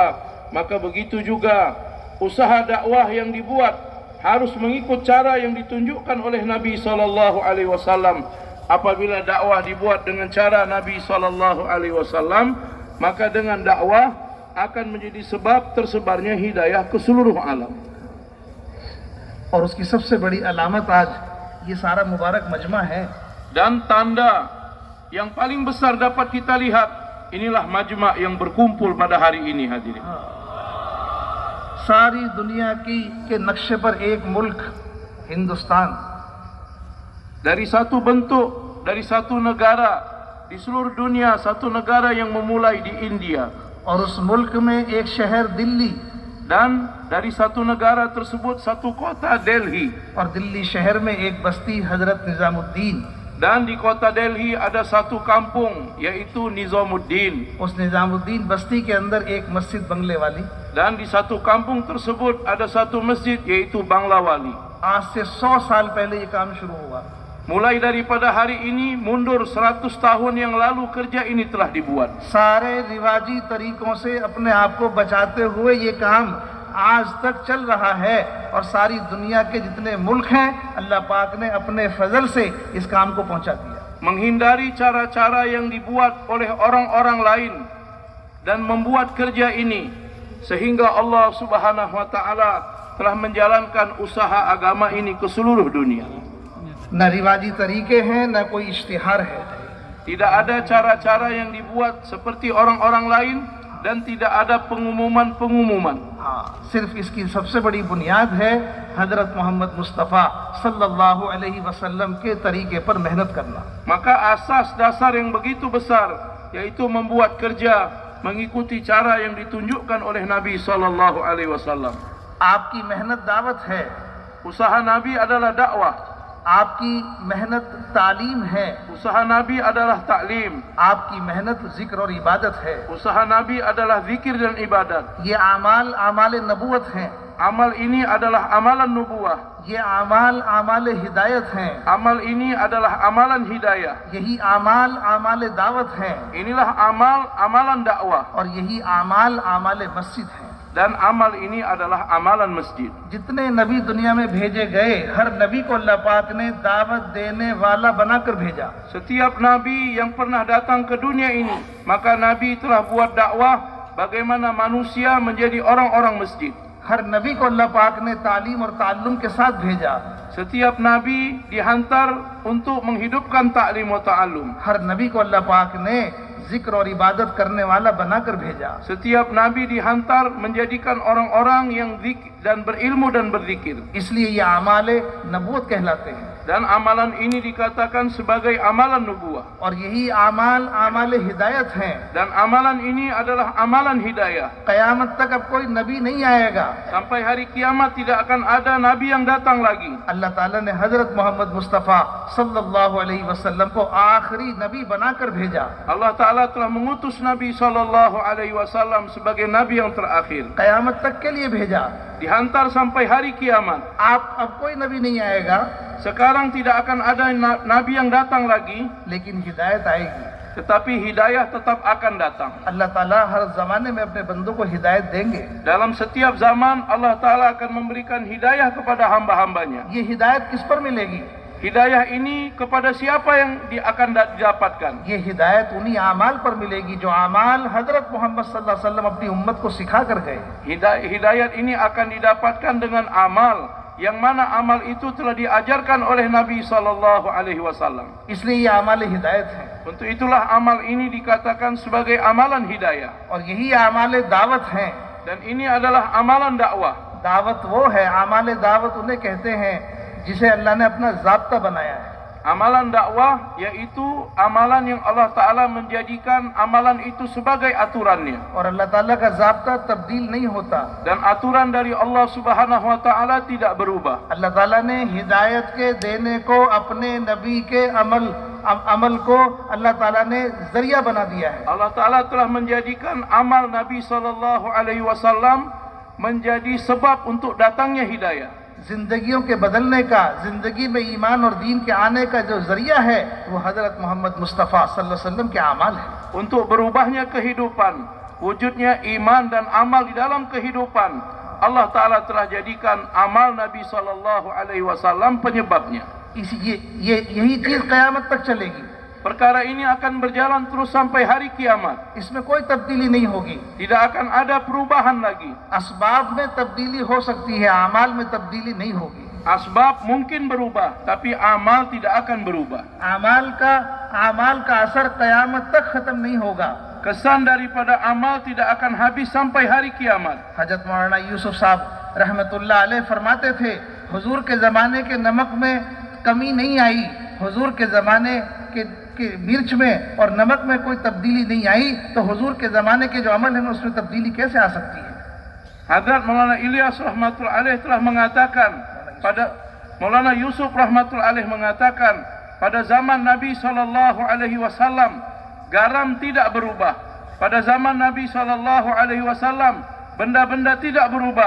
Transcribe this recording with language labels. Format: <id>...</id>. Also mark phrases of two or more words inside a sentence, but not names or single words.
<ms>Maka begitu juga usaha dakwah yang dibuat harus mengikut cara yang ditunjukkan oleh Nabi</ms> <ar>صلى الله عليه وسلم.</ar> <ms>Apabila dakwah dibuat dengan cara Nabi</ms> <ar>صلى الله عليه وسلم,</ar> <ms>maka dengan dakwah akan menjadi sebab tersebarnya hidayah ke seluruh alam.</ms> <ur>اور اس کی سب سے بڑی علامت آج یہ سارا مبارک مجمع ہے.</ur> <ms>Dan tanda yang paling besar dapat kita lihat, inilah majma' yang berkumpul pada hari ini hadirin.</ms> <ur>ساری دنیا کی کے نقشے پر ایک ملک ہندوستان,</ur> <ms>Dari satu bentuk, dari satu negara di seluruh dunia, satu negara yang memulai di India,</ms> <ur>اور اس ملک میں ایک شہر دہلی,</ur> <ms>dan dari satu negara tersebut satu kota Delhi,</ms> <ur>اور دہلی شہر میں ایک بستی حضرت نظام الدین,</ur> <ms>dan di kota Delhi ada satu kampung yaitu Nizamuddin,</ms> <ur>اس نظام الدین بستی کے اندر ایک مسجد بنگلے والی.</ur> <ms>dan di satu kampung tersebut ada satu masjid yaitu Banglawali.</ms> <ur>آج سے 100 سال پہلے یہ کام شروع ہوا.</ur> <ms>Mulai daripada hari ini mundur 100 tahun yang lalu kerja ini telah dibuat.</ms> <ur>سارے رواجی طریقوں سے اپنے آپ کو بچاتے ہوئے یہ کام آج تک چل رہا ہے، اور ساری دنیا کے جتنے ملک ہیں اللہ پاک نے اپنے فضل سے اس کام کو پہنچا دیا.</ur> <ms>Menghindari cara-cara yang dibuat oleh orang-orang lain dan membuat kerja ini, sehingga Allah</ms> <ar>سبحانه وتعالى</ar> <ms>telah menjalankan usaha agama ini ke seluruh dunia.</ms> <ur>نہ رواجی طریقے ہیں، نہ کوئی اشتہار ہے.</ur> <ms>Tidak ada cara-cara yang dibuat seperti orang-orang lain dan tidak ada pengumuman-pengumuman.</ms> <ur>ہاں، صرف اس کی سب سے بڑی بنیاد ہے حضرت محمد مصطفیٰ</ur> <ar>صلى الله عليه وسلم</ar> <ur>کے طریقے پر محنت کرنا.</ur> <ms>Maka asas dasar yang begitu besar yaitu membuat kerja mengikuti cara yang ditunjukkan oleh Nabi</ms> <ar>صلى الله عليه وسلم.</ar> <ur>آپ کی محنت دعوت ہے,</ur> <ms>Usaha Nabi adalah dakwah.</ms> <ur>آپ کی محنت تعلیم ہے,</ur> <ms>Usaha Nabi adalah taklim.</ms> <ur>آپ کی محنت ذکر اور عبادت ہے.</ur> <ms>Usaha Nabi adalah zikir dan ibadat.</ms> <ur>یہ اعمال اعمال نبوت ہیں,</ur> <ms>Amal ini adalah amalan nubuwah.</ms> <ur>یہ اعمال اعمال ہدایت ہیں,</ur> <ms>Amal ini adalah amalan hidayah.</ms> <ur>یہی اعمال اعمال دعوت ہیں,</ur> <ms>Inilah amal amalan dakwah.</ms> <ur>اور یہی اعمال اعمال مسجد ہیں.</ur> <ms>Dan amal ini adalah amalan masjid.</ms> <ur>جتنے نبی دنیا میں بھیجے گئے، ہر نبی کو اللہ پاک نے دعوت دینے والا بنا کر بھیجا.</ur> <ms>Setiap nabi yang pernah datang ke dunia ini, maka nabi telah buat dakwah bagaimana manusia menjadi orang-orang masjid.</ms> <ur>ہر نبی کو اللہ پاک نے تعلیم اور تعلم کے ساتھ بھیجا.</ur> <ms>Setiap nabi dihantar untuk menghidupkan</ms> <ar>تعليم وتعلم.</ar> <ur>ہر نبی کو اللہ پاک نے ذکر اور عبادت کرنے والا بنا کر بھیجا.</ur> <ms>Setiap nabi dihantar menjadikan orang-orang yang dan berilmu dan berzikir.</ms> <ur>اس لیے یہ اعمال نبوت کہلاتے ہیں.</ur> <ms>Dan amalan ini dikatakan sebagai amalan nubuwah.</ms> <ur>اور یہی اعمال اعمال ہدایت ہیں.</ur> <ms>Dan amalan ini adalah amalan hidayah.</ms> <ur>قیامت تک اب کوئی نبی نہیں آئے گا.</ur> <ms>Sampai hari kiamat tidak akan ada nabi yang datang lagi.</ms> <ur>اللہ تعالیٰ نے حضرت محمد مصطفیٰ</ur> <ar>صلى الله عليه وسلم</ar> <ur>کو آخری نبی بنا کر بھیجا.</ur> <ms>Allah Ta'ala telah mengutus Nabi</ms> <ar>صلى الله عليه وسلم</ar> <ms>sebagai nabi yang terakhir.</ms> <ur>قیامت تک کے لیے بھیجا.</ur> <ms>Dihantar sampai hari kiamat.</ms> <ur>اب کوئی نبی نہیں آئے گا,</ur> <ms>Sekarang tidak akan ada nabi yang datang lagi,</ms> <ur>لیکن ہدایت آئے گی.</ur> <ms>tetapi hidayah tetap akan datang.</ms> <ur>اللہ تعالیٰ ہر زمانے میں اپنے بندوں کو ہدایت دیں گے.</ur> <ms>Dalam setiap zaman Allah Ta'ala akan memberikan hidayah kepada hamba-hambanya.</ms> <ur>یہ ہدایت کس پر ملے گی?</ur> <ms>Hidayah ini kepada siapa yang akan didapatkan?</ms> <ur>یہ ہدایت انہی اعمال پر ملے گی جو اعمال حضرت محمد</ur> <ar>صلى الله عليه وسلم</ar> <ur>اپنی امت کو سکھا کر گئے.</ur> <ms>Hidayat ini akan didapatkan dengan amal yang mana amal itu telah diajarkan oleh Nabi</ms> <ar>صلى الله عليه وسلم.</ar> <ur>اس لیے یہ اعمال ہدایت ہے,</ur> <ms>Untuk itulah amal ini dikatakan sebagai amalan hidayah.</ms> <ur>اور یہی اعمال دعوت ہیں.</ur> <ms>Dan ini adalah amalan dakwah.</ms> <ur>دعوت وہ ہے، اعمال دعوت انہیں کہتے ہیں جسے اللہ نے اپنا ضابطہ بنایا ہے.</ur> <ms>Amalan dakwah yaitu amalan yang Allah Ta'ala menjadikan amalan itu sebagai aturannya.</ms> <ur>اور اللہ تعالیٰ کا ضابطہ تبدیل نہیں ہوتا.</ur> <ms>Dan aturan dari Allah</ms> <ar>سبحانه وتعالى</ar> <ms>tidak berubah.</ms> <ur>اللہ تعالیٰ نے ہدایت کے دینے کو اپنے نبی کے عمل کو اللہ تعالیٰ نے ذریعہ بنا دیا ہے.</ur> <ms>Allah Ta'ala telah menjadikan amal Nabi</ms> <ar>صلى الله عليه وسلم</ar> <ms>menjadi sebab untuk datangnya hidayah.</ms> <ur>زندگیوں کے بدلنے کا، زندگی میں ایمان اور دین کے آنے کا جو ذریعہ ہے وہ حضرت محمد مصطفیٰ</ur> <ar>صلى الله عليه وسلم</ar> <ur>کے اعمال ہے.</ur> <ms>Untuk berubahnya kehidupan, wujudnya iman dan amal di dalam kehidupan, Allah Ta'ala telah jadikan amal Nabi SAW penyebabnya.</ms> <ur>یہی چیز قیامت تک چلے گی.</ur> <ms>Perkara ini akan berjalan terus sampai hari kiamat.</ms> <ur>اس میں کوئی تبدیلی نہیں ہوگی.</ur> <ms>Tidak akan ada perubahan lagi.</ms> <ur>اسباب میں تبدیلی ہو سکتی ہے، اعمال میں تبدیلی نہیں ہوگی.</ur> <ms>Asbab mungkin berubah, tapi amal tidak akan berubah.</ms> <ur>اعمال کا اثر قیامت تک ختم نہیں ہوگا.</ur> <ms>Kesan daripada amal tidak akan habis sampai hari kiamat.</ms> <ur>حضرت مولانا یوسف صاحب</ur> <ar>رحمة الله عليه</ar> <ur>فرماتے تھے، حضور کے زمانے کے نمک میں کمی نہیں آئی، حضور کے زمانے کے مرچ میں اور نمک میں کوئی تبدیلی نہیں آئی، تو حضور کے زمانے کے جو عمل ہے اس میں تبدیلی کیسے آ سکتی ہے.</ur> <ms>Hadrat Maulana Ilyas</ms> <ar>رحمة الله عليه</ar> <ms>telah mengatakan, Maulana Yusuf</ms> <ar>رحمة الله عليه</ar> <ms>mengatakan, pada zaman Nabi SAW garam tidak berubah. Pada zaman Nabi SAW benda-benda tidak berubah.</ms>